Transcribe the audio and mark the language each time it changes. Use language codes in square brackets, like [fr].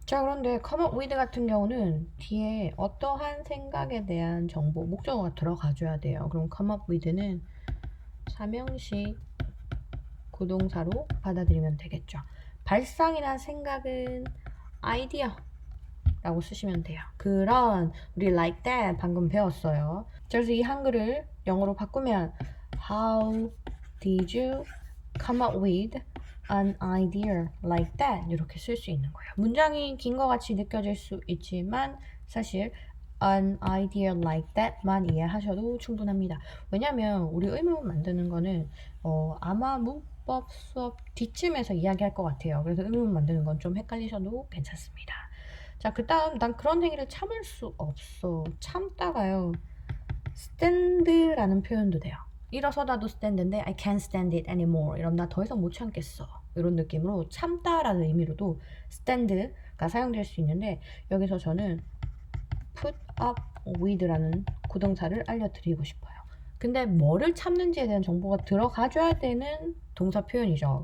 [ko] 자, 그런데 [en] come up with [ko] 같은 경우는 뒤에 어떠한 생각에 대한 정보, 목적어가 들어가줘야 돼요. 그럼 [en] come up with [ko] 는 삼형식 구동사로 받아들이면 되겠죠. 발상이나 생각은 아이디어 라고 쓰시면 돼요. 그런 우리 [en] like that [ko] 방금 배웠어요. 그래서 이 한글을 영어로 바꾸면 [en] How did you come up with an idea like that? [ko] 이렇게 쓸 수 있는 거예요. 문장이 긴 것 같이 느껴질 수 있지만 사실 [en] an idea like that [ko] 만 이해하셔도 충분합니다. 왜냐면 우리 의문 만드는 거는 아마 문법 수업 뒤쯤에서 이야기할 것 같아요. 그래서 의문 만드는 건 좀 헷갈리셔도 괜찮습니다. 자, 그 다음 난 그런 행위를 참을 수 없어. 참다가요. stand라는 표현도 돼요. 일어서다도 [en] stand인데 I can't stand it anymore. [ko] 이러면 나 더 이상 못 참겠어. 이런 느낌으로 참다라는 의미로도 stand가 사용될 수 있는데 여기서 저는 [en] put up with [ko] 라는 구동사를 알려드리고 싶어요. 근데 뭐를 참는지에 대한 정보가 들어가줘야 되는 동사 표현이죠.